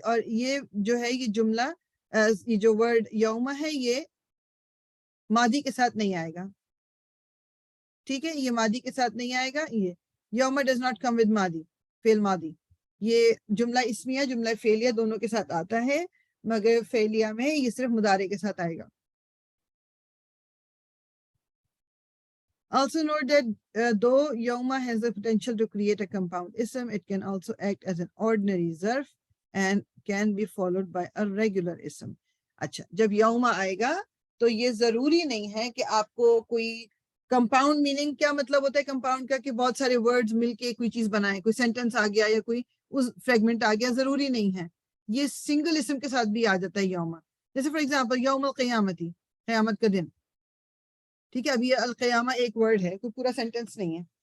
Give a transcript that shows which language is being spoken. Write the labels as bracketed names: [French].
[Urdu] اور یہ جو ہے یہ جملہ، یہ جو ورڈ یوما ہے یہ ماضی کے ساتھ نہیں آئے گا، ٹھیک ہے، یہ ماضی کے ساتھ نہیں آئے گا. یہ یوما [English] does not come with [Urdu] ماضی، فعل ماضی. یہ جملہ اسمیہ جملہ فعلیہ دونوں کے ساتھ آتا ہے، مگر فعلیہ میں یہ صرف مضارع کے ساتھ آئے گا. [English] Also note that though yawma has the potential to create a compound ism, it can also act as an ordinary zarf and can be followed by a regular ism. [Urdu] اچھا، جب یوما آئے گا تو یہ ضروری نہیں ہے کہ آپ کو کوئی کمپاؤنڈ میننگ، کیا مطلب ہوتا ہے کمپاؤنڈ کا، کہ بہت سارے ورڈز مل کے کوئی چیز بنائے، کوئی سینٹنس آ گیا یا کوئی فریگمنٹ آ گیا، ضروری نہیں ہے. یہ سنگل اسم کے ساتھ بھی آ جاتا ہے یوما. جیسے فار ایگزامپل یوم القیامتی، قیامت کا دن، ٹھیک ہے. اب یہ القیامہ ایک ورڈ ہے، کوئی پورا سینٹنس نہیں ہے.